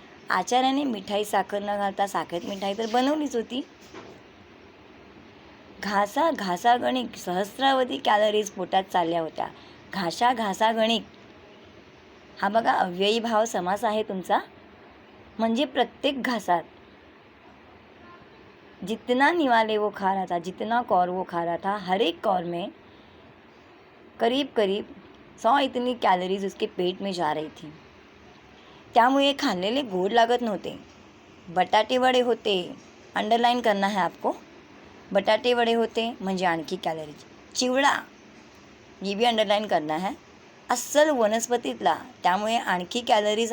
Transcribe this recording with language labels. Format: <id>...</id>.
<mr>आचार्याने मिठाई साखर न घालता साखरेत मिठाई तर बनवलीच होती. घासागणिक सहस्रावधी कॅलरीज पोटात चालल्या होत्या. घासागणिक हा बघा अव्ययी भाव समास आहे तुमचा, म्हणजे प्रत्येक घासात.</mr> <hi>जितना निवाले वो खा रहा था, जितना कौर वो खा रहा था, हर एक कौर में करीब 100 इतनी कैलोरीज उसके पेट में जा रही थी.</hi> <mr>त्यामुळे खाल्लेले गोड लागत नव्हते. बटाटे वडे होते,</mr> <hi>अंडरलाइन करना है आपको.</hi> <mr>बटाटे वडे होते म्हणजे आणखी कॅलरीज. चिवडा</mr> <hi>ये भी अंडरलाइन करना है,</hi> <mr>अस्सल वनस्पतीतला, त्यामुळे आणखी कॅलरीज.</mr>